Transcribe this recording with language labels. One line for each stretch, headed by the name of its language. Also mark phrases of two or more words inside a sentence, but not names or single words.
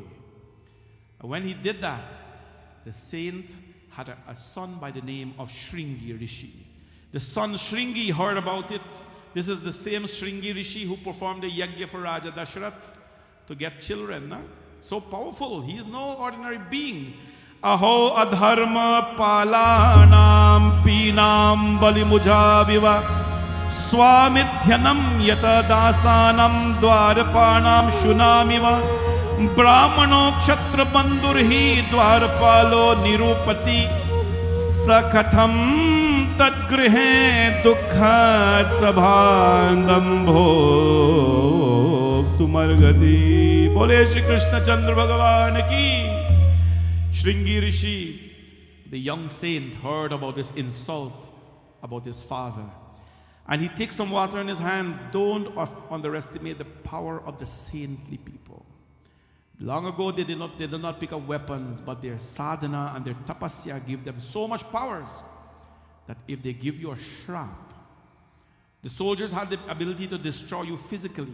English: And when he did that, the saint had a son by the name of Shringi Rishi. The son Shringi heard about it. This is the same Shringi Rishi who performed the yajna for Raja Dashrath to get children. Huh? So powerful. He is no ordinary being.
Sanskrit: अहो अधर्म पालानाम् पीनाम् बलि मुजाबिव स्वामीत्यानम् यत दासानाम् द्वारपानाम् शुनामिव ब्राह्मणो क्षत्रबन्धुर्हि द्वारपालो निरुपति सकथम् तद्गृहे दुःखत् सभाण्डम्भो तुमर्गति.
Hindi: बोले श्री कृष्ण चन्द्र भगवान की.
English: Shringi Rishi, the young saint, heard about this insult about his father. And he takes some water in his hand. Don't underestimate the power of the saintly people. Long ago, they did not pick up weapons, but their sadhana and their tapasya give them so much powers that if they give you a shrap, the soldiers had the ability to destroy you physically.